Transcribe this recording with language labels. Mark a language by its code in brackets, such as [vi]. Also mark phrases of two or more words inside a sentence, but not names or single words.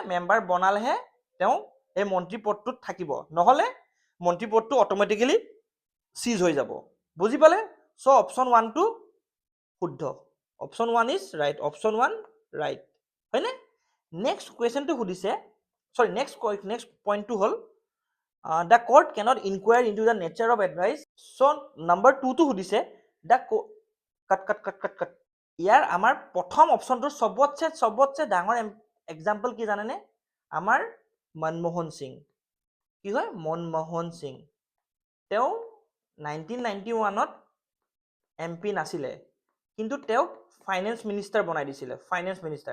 [as] মেম্বাৰ বনালেহে তেওঁ এই মন্ত্ৰী পদটোত থাকিব, নহলে মন্ত্ৰী পদটো [en] automatically cease [as] হৈ যাব। বুজি পালে? সো অপশন 1 টো শুদ্ধ। [en] option 1 is right. option 1 right [as] হয়নে? [en] next question [as] সুধিছে, সৰি [en] next point [as] হ'ল [en] the court cannot inquire into the nature of advice. So number 2 [as] টো সুধিছে [en] the cut [as] ইয়াৰ আমাৰ প্ৰথম অপশনটো সবতছে ডাঙৰ এক্সাম্পল কি জানেনে? আমাৰ মনমোহন সিং। কি হয়? মনমোহন সিং। তেওঁ 1991ত এমপি নাছিলে, কিন্তু তেওঁক [en] finance minister [as] বনাই দিছিলে, [en] finance minister.